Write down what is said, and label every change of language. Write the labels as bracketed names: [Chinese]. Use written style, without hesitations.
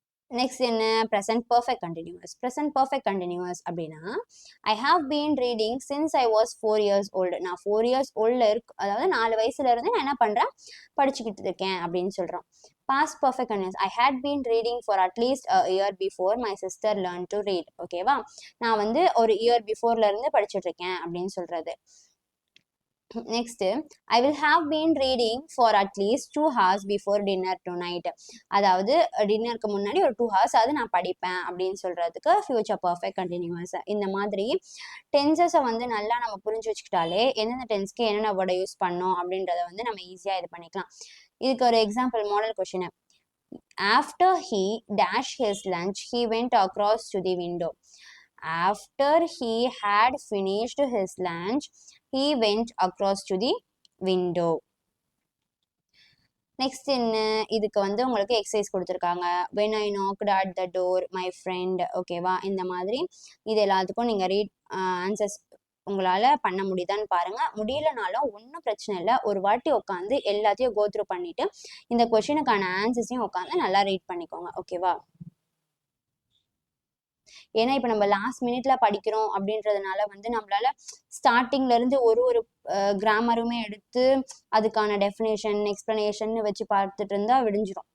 [English] next [Tamil] என்ன? [English] Present perfect continuous. Present perfect continuous [Tamil] அப்படின்னா, [English] I have been reading since I was 4 years old. [Tamil] நான் [English] 4 years old [Tamil] அதாவது 4 வயசுல இருந்து நான் என்ன பண்றேன்? படிச்சுக்கிட்டு இருக்கேன் அப்படின்னு சொல்றோம். [English] Past perfect continuous. I had been reading for at least a year before my sister learned to read. [Tamil] ஓகேவா, நான் வந்து ஒரு இயர் பிஃபோர்ல இருந்து படிச்சுட்டு இருக்கேன் அப்படின்னு சொல்றது. [English] Next, I will have been reading for at least 2 hours before dinner tonight. [Tamil] அதாவது டின்னருக்கு முன்னாடி ஒரு [English] 2 hours [Tamil] அது நான் படிப்பேன் அப்படின்னு சொல்றதுக்கு ஃபியூச்சர் பர்ஃபெக்ட் கண்டினியூஸ். இந்த மாதிரி டென்சஸை வந்து நல்லா நம்ம புரிஞ்சு வச்சுக்கிட்டாலே எந்தெந்த டென்ஸ்க்கு என்னென்ன வேர்டை யூஸ் பண்ணோம் அப்படின்றத வந்து நம்ம ஈஸியாக இது பண்ணிக்கலாம். இதுக்கு ஒரு example model question. [English] After he dashed his lunch, he went across to the window. After he had finished his lunch, he went across to the window. [Tamil] Next என்ன, இதுக்கு வந்து உங்களுக்கு எக்ஸசைஸ் கொடுத்துருக்காங்க. [English] when I knocked at the door my friend. [Tamil] ஓகேவா, இந்த மாதிரி இது எல்லாத்துக்கும் நீங்கள் ரீட் ஆன்சர்ஸ் உங்களால் பண்ண முடியுதான்னு பாருங்க. முடியலனாலும் ஒன்றும் பிரச்சனை இல்லை, ஒரு வாட்டி உட்காந்து எல்லாத்தையும் கோத்ரூ பண்ணிட்டு இந்த கொஷினுக்கான ஆன்சர்ஸையும் உட்காந்து நல்லா ரீட் பண்ணிக்கோங்க. ஓகேவா, ஏன்னா இப்போ நம்ம லாஸ்ட் மினிட்ல படிக்கிறோம் அப்படின்றதுனால வந்து நம்மளால ஸ்டார்டிங்ல இருந்து ஒரு கிராமருமே எடுத்து அதுக்கான டெஃபினேஷன் எக்ஸ்பிளனேஷன் வச்சு பார்த்துட்டு இருந்தா விடிஞ்சிடும்.